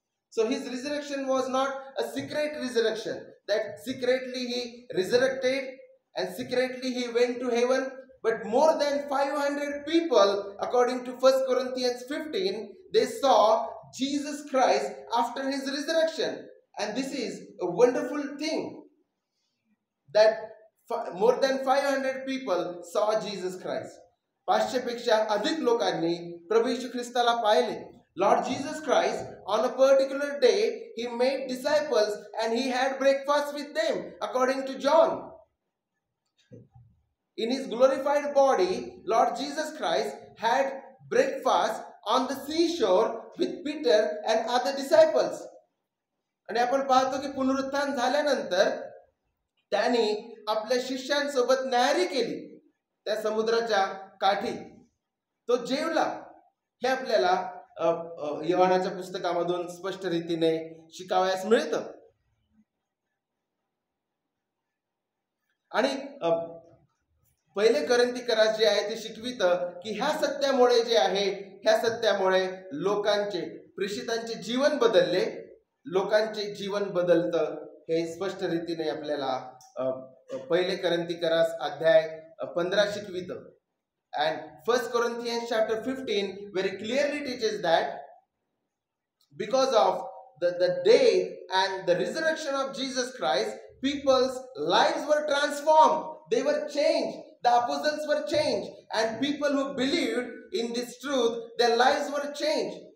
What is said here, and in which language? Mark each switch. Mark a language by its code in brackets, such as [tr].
[en] So his resurrection was not a secret resurrection, that secretly he resurrected and secretly he went to heaven, but more than 500 people, according to 1 Corinthians 15, they saw Jesus Christ after his resurrection. And this is a wonderful thing, that more than 500 people saw Jesus Christ. [mr] 500 पेक्षा अधिक लोकांनी प्रभू येशू ख्रिस्ताला पाहिले. [en] Lord Jesus Christ, on a particular day, he made disciples and he had breakfast with them, according to John. In his glorified body, Lord Jesus Christ had breakfast on the seashore with Peter and other disciples. [mr] आणि आपण पाहतो की पुनरुत्थान झाल्यानंतर त्यांनी आपल्या शिष्यांसोबत न्याहारी केली त्या समुद्राच्या काठी. तो जेवला. हे आपल्याला योहानाच्या पुस्तकामधून स्पष्ट रीतीने शिकावयास मिळतं. आणि पहिले करंथीकरास जे आहे ते शिकवितं की ह्या सत्यामुळे जे आहे, ह्या सत्यामुळे लोकांचे, प्रेषितांचे जीवन बदलले, लोकांचे जीवन बदलतं. हे स्पष्ट रीतीने आपल्याला पहिले करंथीकरास अध्याय 15 शिकवितं. [en] And 1 Corinthians chapter 15 very clearly teaches that because of the death and the resurrection of Jesus Christ, people's lives were transformed. They were changed. The apostles were changed. And people who believed in this truth, their lives were changed.